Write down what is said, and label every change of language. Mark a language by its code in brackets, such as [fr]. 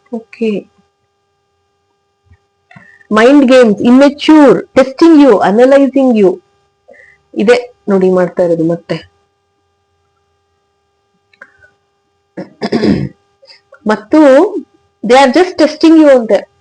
[en] Okay, mind games, immature, testing you, analyzing you. [kn] ide ನೋಡಿ ಮಾಡ್ತಾ ಇರೋದು ಮತ್ತೆ. ಮತ್ತು [en] they are just testing you [kn] ಅಂತೆ.